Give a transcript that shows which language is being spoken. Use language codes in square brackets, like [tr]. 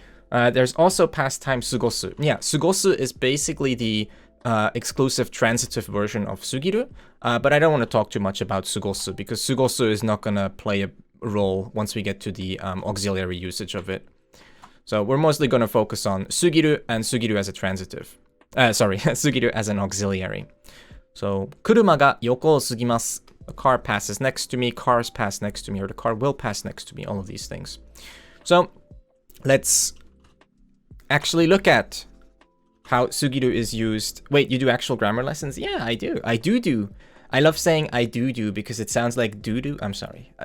[en] There's also past time 過ごす. Yeah, 過ごす is basically the exclusive transitive version of 過ぎる, but I don't want to talk too much about 過ごす because 過ごす is not gonna play a role once we get to the auxiliary usage of it. So we're mostly gonna focus on 過ぎる and 過ぎる as a transitive. Sorry, 過ぎる as an auxiliary. [ja] So 車が横を過ぎます. [en] A car passes next to me, cars pass next to me, or the car will pass next to me, all of these things. So let's actually look at how 過ぎる is used. Wait, you do actual grammar lessons? Yeah, I do. I love saying I do because it sounds like do. I'm sorry.